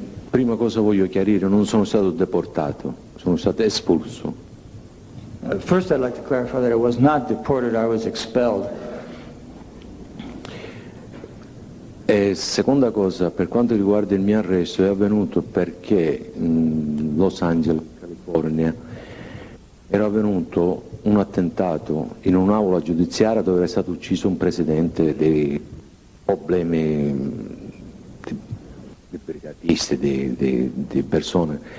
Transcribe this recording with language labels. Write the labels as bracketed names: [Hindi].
[Italian] Prima cosa voglio chiarire, non sono stato deportato, sono stato espulso. [English] First, I'd like to clarify that I was not deported, I was expelled. [Italian] E seconda cosa, per quanto riguarda il mio arresto, è avvenuto perché Los Angeles, California, era avvenuto un attentato in un'aula giudiziaria dove era stato ucciso un presidente dei problemi di brigatisti, di persone.